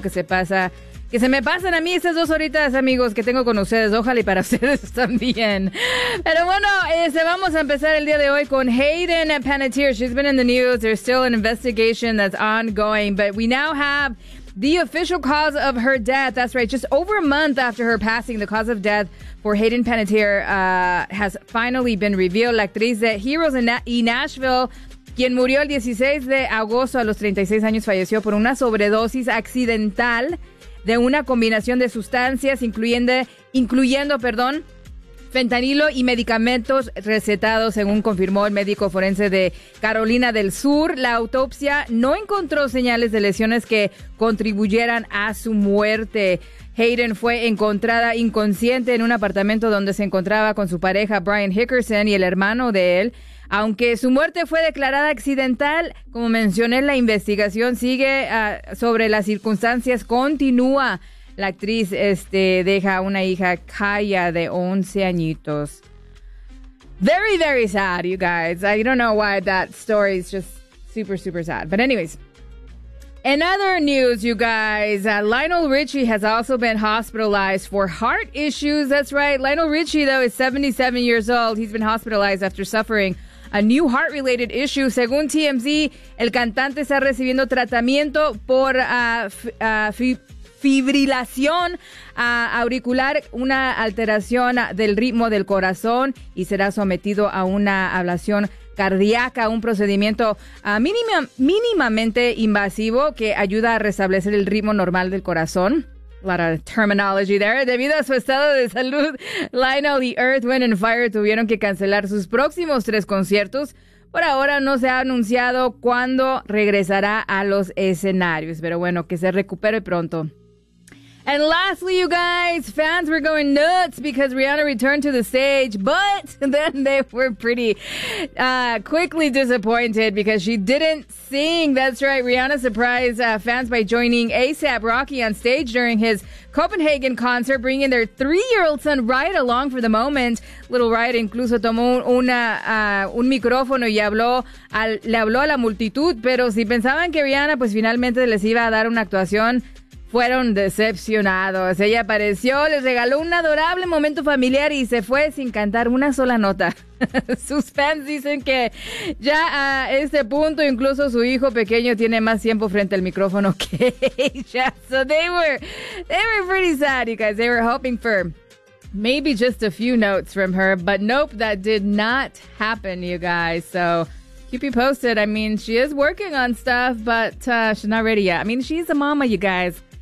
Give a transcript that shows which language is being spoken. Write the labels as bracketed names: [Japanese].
[Spanish] Que se me pasan a mí estas dos horitas, amigos, que tengo con ustedes. Ojalá y para ustedes también. Pero bueno, vamos a empezar el día de hoy con Hayden Panettiere. [English] She's been in the news. There's still an investigation that's ongoing. But we now have the official cause of her death. That's right. Just over a month after her passing, the cause of death for Hayden Panettiere has finally been revealed. [Spanish] La actriz de Heroes y Nashville, quien murió el 16 de agosto a los 36 años, falleció por una sobredosis accidental de una combinación de sustancias, incluyendo, fentanilo y medicamentos recetados, según confirmó el médico forense de Carolina del Sur. La autopsia no encontró señales de lesiones que contribuyeran a su muerte. Hayden fue encontrada inconsciente en un apartamento donde se encontraba con su pareja Brian Hickerson y el hermano de él. Aunque su muerte fue declarada accidental, como mencioné, la investigación sigue sobre las circunstancias. Continúa. La actriz deja a una hija, Kaya, de 11 añitos. [English] Very, very sad, you guys. I don't know why that story is just super, super sad. But anyways, in other news, you guys, Lionel Richie has also been hospitalized for heart issues. That's right. Lionel Richie, though, is 77 years old. He's been hospitalized after suffering a new heart-related issue. [Spanish] Según TMZ, el cantante está recibiendo tratamiento por fibrilación auricular, una alteración del ritmo del corazón, y será sometido a una ablación cardíaca, un procedimiento mínimamente invasivo que ayuda a restablecer el ritmo normal del corazón. [English] A lot of terminology there. [Spanish] Debido a su estado de salud, Lionel y Earth, Wind and Fire tuvieron que cancelar sus próximos tres conciertos. Por ahora no se ha anunciado cuándo regresará a los escenarios, pero bueno, que se recupere pronto. [English] And lastly, you guys, fans were going nuts because Rihanna returned to the stage, but then they were pretty quickly disappointed because she didn't sing. That's right, Rihanna surprised fans by joining ASAP Rocky on stage during his Copenhagen concert, bringing their three-year-old son Riot along for the moment. [Spanish] Little Riot incluso tomó un micrófono y le habló a la multitud, pero si pensaban que Rihanna pues finalmente les iba a dar una actuación, fueron decepcionados. Ella apareció, les regaló un adorable momento familiar y se fue sin cantar una sola nota. Sus fans dicen que ya a este punto incluso su hijo pequeño tiene más tiempo frente al micrófono que ella. [English] So they were pretty sad, you guys. They were hoping for maybe just a few notes from her, but nope, that did not happen, you guys. So keep you posted. I mean, she is working on stuff, but she's not ready yet. I mean, she's a mama, you guys.